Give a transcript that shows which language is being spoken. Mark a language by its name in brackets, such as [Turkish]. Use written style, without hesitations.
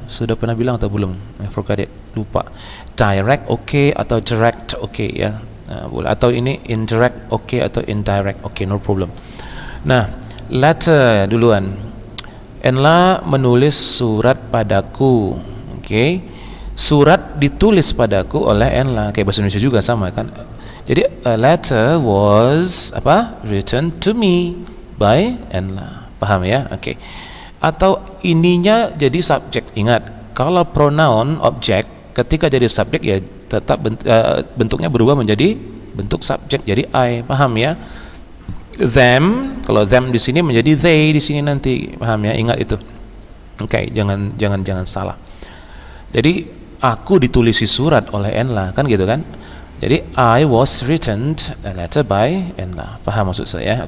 [Indonesian] Sudah pernah bilang atau belum? [English] I forgot it, [Indonesian] lupa. Direct oke atau direct oke ya. Boleh, atau ini indirect oke atau indirect oke, no problem. Nah, letter duluan. Enla menulis surat padaku. Okay. Surat ditulis padaku oleh Enla. Kayak bahasa Indonesia juga sama kan. [English] Jadi a letter was written to me by Enla. [Indonesian] Paham ya? Oke. Atau ininya jadi subjek. Ingat, kalau pronoun objek ketika jadi subjek ya tetap bentuknya berubah menjadi bentuk subjek, jadi I. Paham ya? Them, kalau them di sini menjadi they di sini nanti, paham ya? Ingat itu. Oke, jangan salah. Jadi aku ditulisi surat oleh Enla, kan gitu kan? [English] Jadi I was written a letter by Enla. [Indonesian] Paham maksud saya?